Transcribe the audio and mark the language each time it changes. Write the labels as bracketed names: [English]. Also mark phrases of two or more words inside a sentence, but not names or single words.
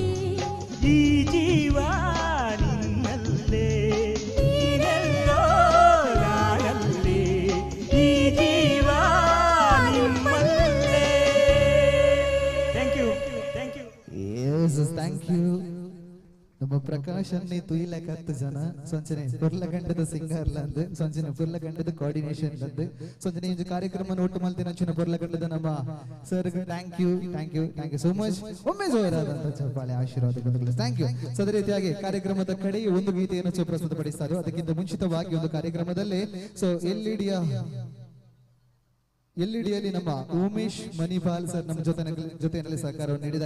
[Kannada] ಈ ಜೀವ ನಿನ್ನಲ್ಲೇ ನೀನೆಲ್ಲೋ ನಾನಲ್ಲೇ ಈ ಜೀವ ನಿಮ್ಮಲ್ಲೇ. [English] thank you thank you. thank you. [Tulu] ನಮ್ಮ ಪ್ರಕಾಶ್ ಅನ್ನಿ ತುಯಿಲಕ 10 ಜನ ಸೊಂಚನೆ ಪುರ್ಲಗಂಡದ ಸಿಂಗರ್ಲ ಅಂದು ಸೊಂಚನೆ ಪುರ್ಲಗಂಡದ ಕೋಆರ್ಡಿನೇಷನ್ ಅಂದು ಸೊಂಚನೆ ಇಂದು ಕಾರ್ಯಕ್ರಮ ಒಟ್ಟು ಮಲ್ತಿನ ಅಂಚಿನ ಪುರ್ಲಗಂಡದ ನಮ್ಮ ಸರ್ [English] thank you so much. [Kannada] ಒಮ್ಮೆ ಜೋರಾದಂತ ಚಪ್ಪಾಳೆ ಆಶೀರ್ವಾದ ಬಂಧುಗಳು. [English] thank you. [Kannada] ಸೊ ಅದೇ ರೀತಿಯಾಗಿ ಕಾರ್ಯಕ್ರಮದ ಕಡೆ ಒಂದು ಗೀತೆಯನ್ನು ಪ್ರಸ್ತುತಪಡಿಸ್ತಾರೆ. ಅದಕ್ಕಿಂತ ಮುಂಚಿತವಾಗಿ ಒಂದು ಕಾರ್ಯಕ್ರಮದಲ್ಲಿ ಸೊ ಎಲ್ಇಡಿಯಲ್ಲಿ ನಮ್ಮ ಉಮೇಶ್ ಮಣಿಪಾಲ್ ಸರ್ ನಮ್ಮ ಜೊತೆಯಲ್ಲಿ ಸಹಕಾರವನ್ನು ನೀಡಿದ್ದಾರೆ.